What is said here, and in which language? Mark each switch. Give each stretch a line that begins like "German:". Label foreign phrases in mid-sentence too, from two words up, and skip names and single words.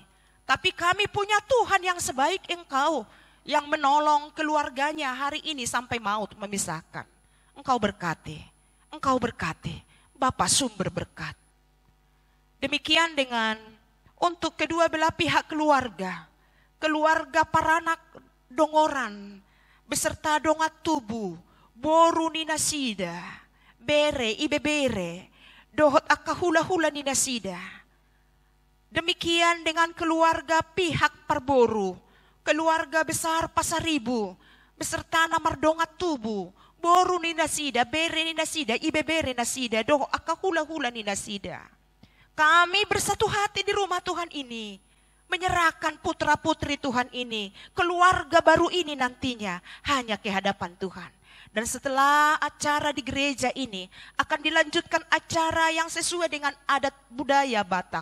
Indonesian: Tapi kami punya Tuhan yang sebaik Engkau, yang menolong keluarganya hari ini sampai maut memisahkan. Engkau berkati Bapa sumber berkat. Demikian dengan untuk kedua belah pihak keluarga Paranak Dongoran, beserta
Batak Toba: Dongat Tubu, Boru Ninasida, Bere Ibebere, Dohot Akahula-hula Ninasida.
Indonesian: Demikian dengan keluarga pihak Parboru, keluarga besar Pasaribu, beserta
Batak Toba: Namar Dongat Tubu, Boru Ninasida, Bere Ninasida, Ibebere Nasida, Dohot Akahula-hula Ninasida.
Indonesian: Kami bersatu hati di rumah Tuhan ini, menyerahkan putra-putri Tuhan ini, keluarga baru ini nantinya hanya ke hadapan Tuhan. Dan setelah acara di gereja ini akan dilanjutkan acara yang sesuai dengan adat budaya Batak.